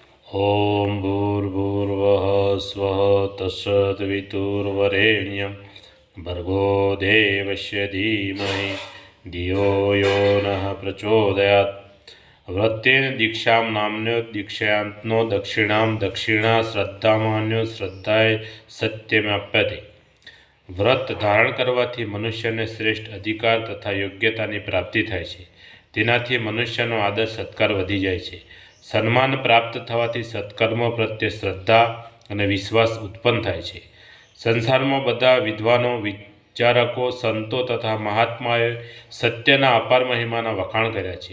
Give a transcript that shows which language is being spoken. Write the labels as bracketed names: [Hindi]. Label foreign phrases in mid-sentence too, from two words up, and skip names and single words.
[Sanskrit] ॐ भूर्भुवः स्वः तत्सवितुर्वरेण्यं भर्गो देवस्य धीमहि धियो यो नः प्रचोदयात्। व्रतेन दीक्षां नाम्नो दीक्षांतो दक्षिणां दक्षिणा श्रद्धामान्यो श्रद्धाय सत्यमाप्यते। [Gujarati] વ્રત ધારણ કરવાથી મનુષ્યને શ્રેષ્ઠ અધિકાર તથા યોગ્યતાની પ્રાપ્તિ થાય છે। તેનાથી મનુષ્યનો આદર સત્કાર વધી જાય છે। સન્માન પ્રાપ્ત થવાથી સત્કર્મો પ્રત્યે શ્રદ્ધા અને વિશ્વાસ ઉત્પન્ન થાય છે। સંસારમાં બધા વિદ્વાનો વિચારકો સંતો તથા મહાત્માએ સત્યના અપાર મહિમાના વખાણ કર્યા છે।